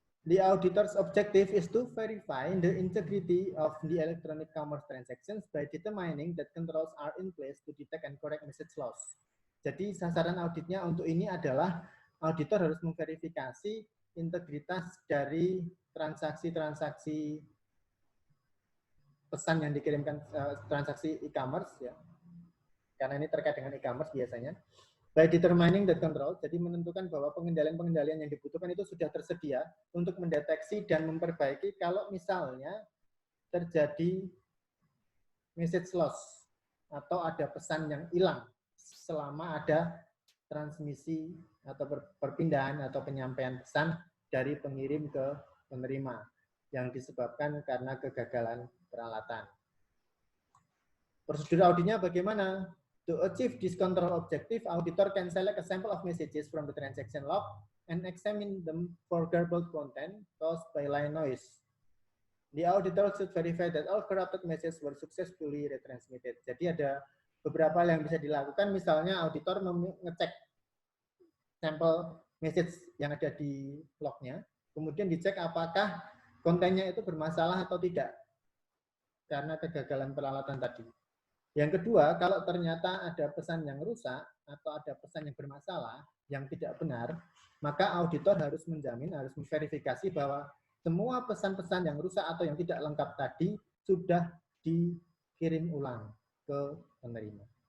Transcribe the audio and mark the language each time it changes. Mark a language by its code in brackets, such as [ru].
[en] The auditor's objective is to verify the integrity of the electronic commerce transactions by determining that controls are in place to detect and correct message loss. [id] Jadi sasaran auditnya untuk ini adalah auditor harus memverifikasi integritas dari transaksi-transaksi pesan yang dikirimkan, transaksi e-commerce ya. Karena ini terkait dengan e-commerce biasanya. [en] By determining the control, [id] jadi menentukan bahwa pengendalian-pengendalian yang dibutuhkan itu sudah tersedia untuk mendeteksi dan memperbaiki kalau misalnya terjadi message loss atau ada pesan yang hilang selama ada transmisi atau perpindahan atau penyampaian pesan dari pengirim ke penerima yang disebabkan karena kegagalan peralatan. Prosedur auditnya bagaimana? [en] To achieve this control objective, auditor can select a sample of messages from the transaction log and examine them for garbled content caused by line noise. The auditor should verify that all corrupted messages were successfully retransmitted. [id] Jadi ada beberapa hal yang bisa dilakukan, misalnya auditor mengecek sampel message yang ada di lognya, kemudian dicek apakah kontennya itu bermasalah atau tidak karena kegagalan peralatan tadi. Yang kedua, kalau ternyata ada pesan yang rusak atau ada pesan yang bermasalah, yang tidak benar, maka auditor harus menjamin, harus memverifikasi bahwa semua pesan-pesan yang rusak atau yang tidak lengkap tadi sudah dikirim ulang ke penerima.